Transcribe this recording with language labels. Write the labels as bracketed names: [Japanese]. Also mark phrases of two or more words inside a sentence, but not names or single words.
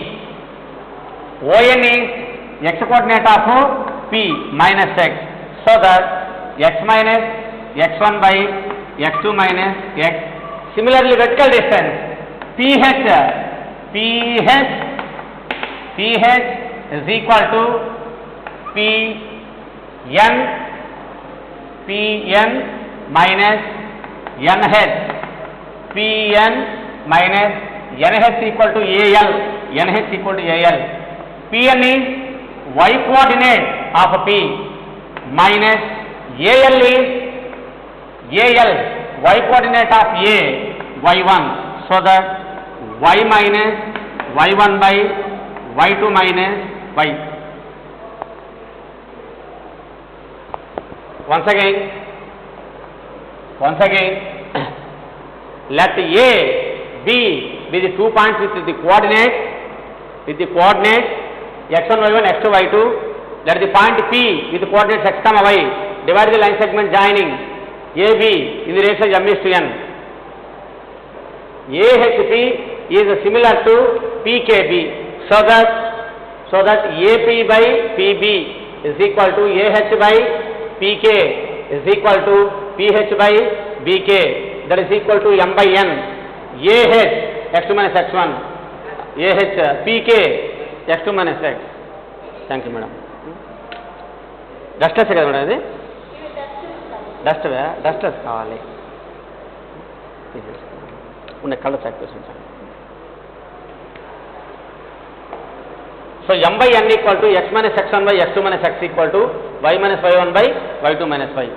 [English] ON is x coordinate of P minus x. So that x minus x1 by x2 minus x. Similarly, vertical distance PH is equal to PN minus NH. PN minus NH equal to AL. NH equal to AL. PN is y coordinate of P minus AL is AL y coordinate of A y1. So that y minus y1 by y2 minus y. Once again, let A, B be the 2 points with the coordinate x1, y1, x2, y2. Let the point P with the coordinates x, y divide the line segment joining AB in the ratio m is to n. AHP is similar to PKB. So that AP by PB is equal to AH by PK is equal to PH by BK. That is equal to m by n. AH x2 minus x1. AH PK x2 minus x. Thank you, madam. [Telugu] డస్ట్లెస్ కదా మేడం ఇది, డస్ట్లెస్ కావాలి. ఉన్న కళ్ళు చెక్ చేసి ఉంచాను. [English] So m/n equal to x minus x1 by x2 minus x equal to y minus y1 by y2 minus y.